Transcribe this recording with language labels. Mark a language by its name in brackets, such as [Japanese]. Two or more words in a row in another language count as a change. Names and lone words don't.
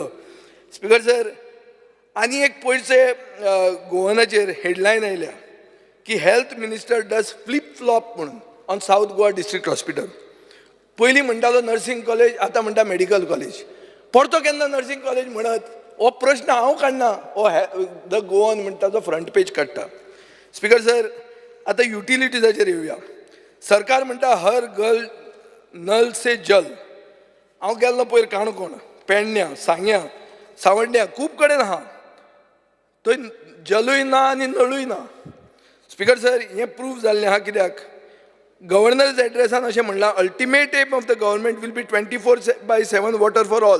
[Konkani] स्पीकर सर, आनी एक पयरचे गोवनाचेर हेडलायन आयल्या की [English] health minister does flip flop [Konkani] म्हणून [English] on South Goa District Hospital. [Konkani] पयलीं म्हणटालो [English] nursing college, [Konkani] आतां म्हणटा [English] medical college. [Konkani] परतो केन्ना [English] nursing college [Konkani] म्हणत? हो प्रश्न हांव काडना, हो द गोवन म्हणटा तो [English] front page [Konkani] काडटा. स्पीकर सर, आतां युटिलिटीजाचेर येवया. [Hindi] सरकार म्हणटा हर घर नल से जल. [Konkani] हांव गेल्लो पयर काणकोण, पेडण्यां, सांग्यां, सावड्ड्यां, खूब कडेन आहा. थंय जलूय ना आनी नळूय ना. स्पीकर सर, हें प्रूव जाल्लें आहा. कित्याक? गव्हर्नर्स एड्रेसान अशें म्हणलां, [English] ultimate aim of the government will be 24/7 water for all.